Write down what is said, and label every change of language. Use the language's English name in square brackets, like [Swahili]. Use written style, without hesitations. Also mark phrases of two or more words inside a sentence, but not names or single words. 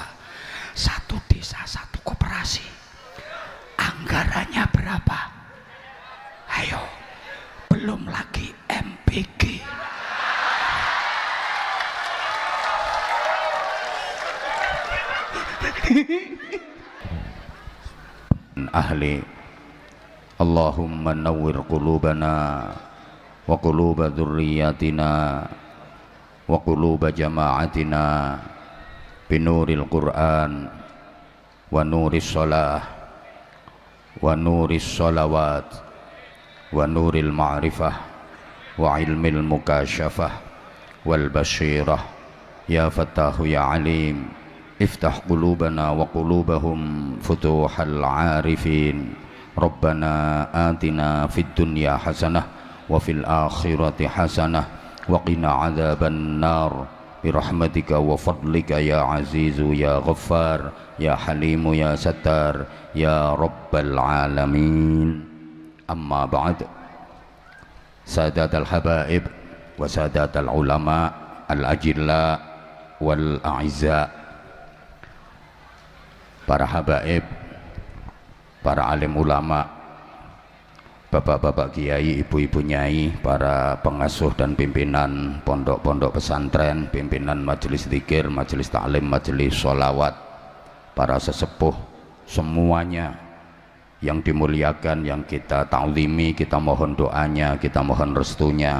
[Indonesian] Satu desa satu koperasi, anggarannya berapa? Ayo, belum lagi MPG. [Arabic] إلهي اللهم نور قلوبنا وقلوب ذرياتنا وقلوب جماعتنا بنور القرآن ونور الصلاة ونور الصلوات ونور المعرفة وعلم المكاشفة والبصيرة يا فتاح يا عليم افتح قلوبنا وقلوبهم فتوح العارفين ربنا آتنا في الدنيا حسنة وفي الآخرة حسنة وقنا عذاب النار برحمتك وفضلك يا عزيز يا غفار يا حليم يا ستار يا رب العالمين. أما بعد. سادة الحبائب وسادة العلماء الأجلاء والأعزاء, [Indonesian] para habaib, para alim ulama, bapak-bapak kiai, ibu-ibu nyai, para pengasuh dan pimpinan pondok-pondok pesantren, pimpinan majelis zikir, majelis taklim, majelis sholawat, para sesepuh semuanya yang dimuliakan, yang kita ta'zimi, kita mohon doanya, kita mohon restunya.